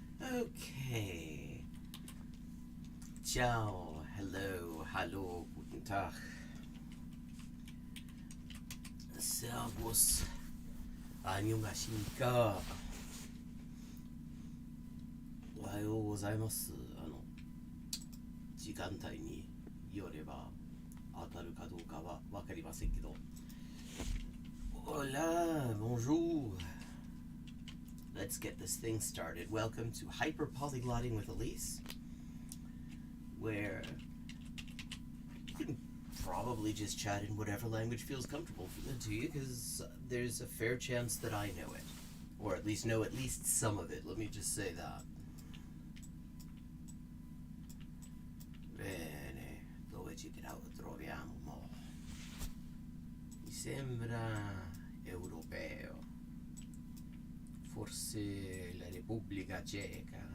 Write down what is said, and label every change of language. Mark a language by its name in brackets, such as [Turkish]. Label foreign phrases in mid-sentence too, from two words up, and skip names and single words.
[English] Okay. [German] Ciao, hello, hallo, guten Tag. [Korean] Servus, annyeonghaseyo. [Japanese] おはようございます. 時間帯によれば当たるかどうかはわかりませんけど。Hola, [French] bonjour. [English] Let's get this thing started. Welcome to Hyper Polyglotting with Elise, where you can probably just chat in whatever language feels comfortable to you, because there's a fair chance that I know it, or at least know at least some of it. Let me just say that. [Italian] Bene, dove ci troviamo mo? Mi sembra europeo. Forse la Repubblica Ceca.